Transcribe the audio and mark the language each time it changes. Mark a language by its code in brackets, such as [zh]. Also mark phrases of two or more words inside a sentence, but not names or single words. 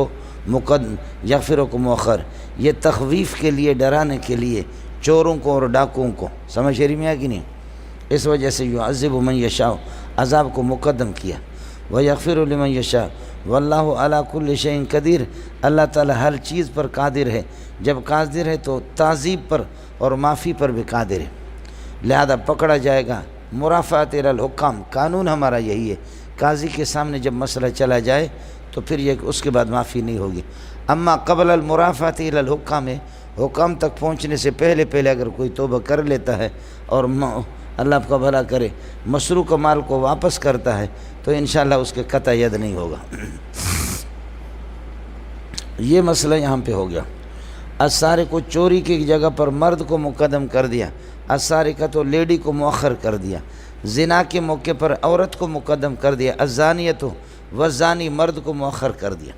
[ur] کو مؤخر، یہ تخویف کے لیے ڈرانے کے لیے چوروں کو اور ڈاکوؤں کو، سمجھ رہی میں کہ نہیں، اس وجہ سے [ar] یعذب من یشاء [ur] عذاب کو مقدم کیا، [ar] ویغفر لمن یشاء واللہ علی کل شیء قدیر [ur] اللہ تعالی ہر چیز پر قادر ہے، جب قادر ہے تو تعذیب پر اور معافی پر بھی قادر ہے، لہذا پکڑا جائے گا۔ [ar] مرافعت الی الحکام [ur] قانون ہمارا یہی ہے، قاضی کے سامنے جب مسئلہ چلا جائے تو پھر یہ کہ اس کے بعد معافی نہیں ہوگی، [ar] اما قبل المرافعت الی الحکام [ur] حکام تک پہنچنے سے پہلے اگر کوئی توبہ کر لیتا ہے اور اللہ آپ کا بھلا کرے مسروق مال کو واپس کرتا ہے تو انشاءاللہ اس کے قطع ید نہیں ہوگا۔ یہ مسئلہ یہاں پہ ہو گیا۔ السارق کو چوری کی جگہ پر مرد کو مقدم کر دیا، السارقۃ تو لیڈی کو مؤخر کر دیا، زنا کے موقع پر عورت کو مقدم کر دیا، [ar] الزانیۃ والزانی [ur] مرد کو مؤخر کر دیا۔